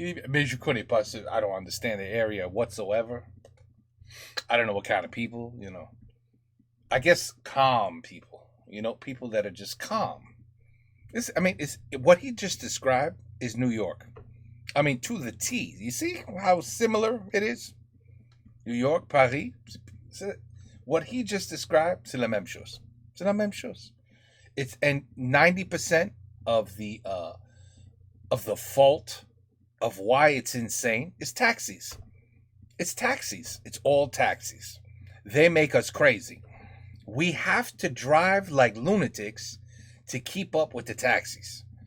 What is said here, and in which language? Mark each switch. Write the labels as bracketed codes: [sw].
[fr] Mais je connais pas, [en] I don't understand the area whatsoever. I don't know what kind of people, you know. I guess calm people, you know, people that are just calm. It's what he just described is New York. I mean, to the T. You see how similar it is? New York, Paris. What he just described, [fr] c'est la même chose. C'est la même chose. [en] And 90% of the fault of why it's insane is taxis. It's taxis. It's all taxis. They make us crazy. We have to drive like lunatics to keep up with the taxis.